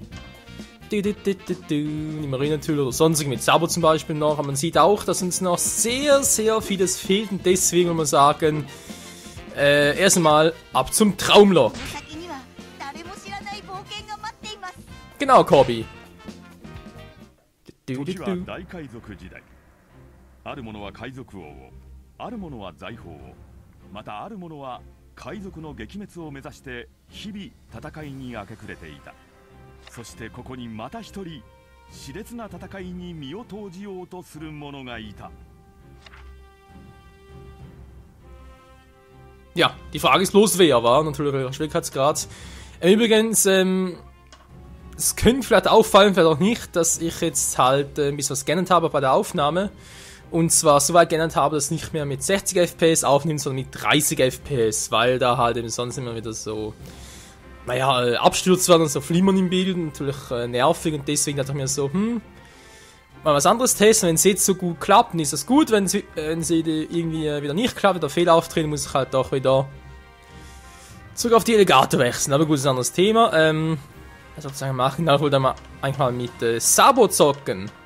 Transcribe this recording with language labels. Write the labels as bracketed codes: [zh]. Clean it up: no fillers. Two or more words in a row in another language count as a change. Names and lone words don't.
[de] Die Marine natürlich oder sonstige mit Sabo zum Beispiel noch. Aber man sieht auch, dass uns noch sehr, sehr vieles fehlt und deswegen will man sagen, erst einmal ab zum Traumlog. Genau, Corby. [ja] 時は大海賊時代。ある者は海賊王を、ある者は財宝を、またある者は海賊の撃滅を目指して日々戦いに明け暮れていた。そしてここにまた一人熾烈な戦いに身を投じようとする者がいた。 [de] Ja, die Frage ist bloß wer war, natürlich der Schwierigkeitsgrad. Übrigens, es könnte vielleicht auffallen, vielleicht auch nicht, dass ich jetzt halt ein bisschen was geändert habe bei der Aufnahme. Und zwar so weit geändert habe, dass es nicht mehr mit 60 FPS aufnimmt, sondern mit 30 FPS, weil da halt eben sonst immer wieder so, naja, Abstürze werden und so Flimmern im Bild, natürlich nervig und deswegen dachte ich mir so, mal was anderes testen, wenn es jetzt so gut klappt, dann ist das gut, wenn sie irgendwie wieder nicht klappt, wieder Fehler auftreten, muss ich halt doch wieder zurück auf die Alligator wechseln, aber gut, das ist ein anderes Thema, was soll ich machen, da wollte man eigentlich mal mit Sabo zocken.